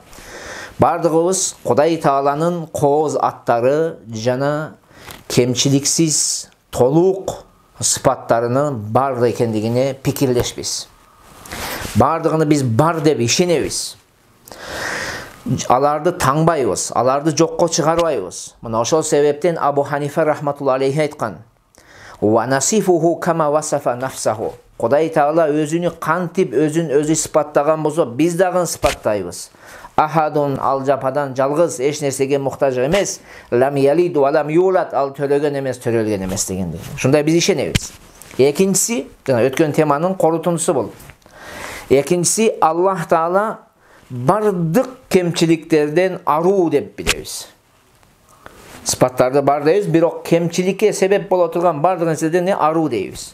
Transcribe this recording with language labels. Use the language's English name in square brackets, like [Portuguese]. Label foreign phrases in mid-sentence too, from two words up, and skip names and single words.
[Kyrgyz] Бардыгыбыз Кудай Тааланын кооз аттары жана кемчиликсиз, толук сыпаттарынын бар экендигине пикирлешпиз. Бардыгыны биз бар деп ишенебиз. Аларды таңбайбыз, аларды жокко чыгарбайбыз. Мына ошол себептен Абу Ханифа [Arabic] رحمة الله عليه [Kyrgyz] айткан: [Arabic] "ونصفه كما وصف نفسه." [Kyrgyz] Кудай Таала өзүнү кантип өзүн сыпаттаган болсо, биз дагы сыпаттайбыз. Ахадун, ал жападан жалгыз, эч нерсеге муктаж эмес. [Arabic] لم يلد ولم يولد, [Kyrgyz] ал төлөгөн эмес, төрөлгөн эмес дегендей. Ушундай биз ишенебиз. Экинчиси, жана өткөн теманын корутундусу болду. Экинчиси, Аллах Таала бардык кемчиликтерден аруу деп билебиз. Сыпаттарды бар дейбиз, бирок кемчиликке себеп боло турган бардык нерседен аруу дейбиз.